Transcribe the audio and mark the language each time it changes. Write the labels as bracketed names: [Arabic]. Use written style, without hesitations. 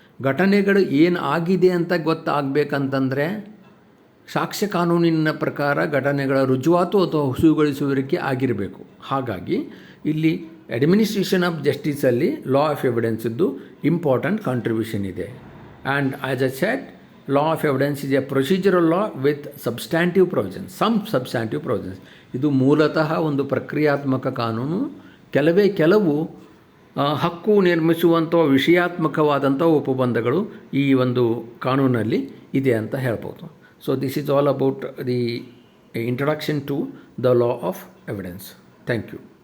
[Kannada] ಘಟನೆಗಳು ಏನು ಆಗಿದೆ ಅಂತ ಗೊತ್ತಾಗಬೇಕಂತಂದರೆ ಸಾಕ್ಷ್ಯ ಕಾನೂನಿನ ಪ್ರಕಾರ ಘಟನೆಗಳ ರುಜುವಾತು ಅಥವಾ ಹುಸುಗೊಳಿಸುವಿಕೆ ಆಗಿರಬೇಕು. ಹಾಗಾಗಿ ಇಲ್ಲಿ administration of ಜಸ್ಟಿಸಲ್ಲಿ law of ಎವಿಡೆನ್ಸಿದ್ದು important contribution ಇದೆ. [English] And as a said, law of evidence is a procedural law with substantive provisions, some substantive provisions. [Kannada] ಇದು ಮೂಲತಃ ಒಂದು ಪ್ರಕ್ರಿಯಾತ್ಮಕ ಕಾನೂನು. ಕೆಲವು ಹಕ್ಕು ನಿರ್ಮಿಸುವಂಥ ವಿಷಯಾತ್ಮಕವಾದಂಥ ಉಪಬಂಧಗಳು ಈ ಒಂದು ಕಾನೂನಲ್ಲಿ ಇದೆ ಅಂತ ಹೇಳ್ಬೋದು. [English] So this is all about the introduction to the law of evidence. Thank you.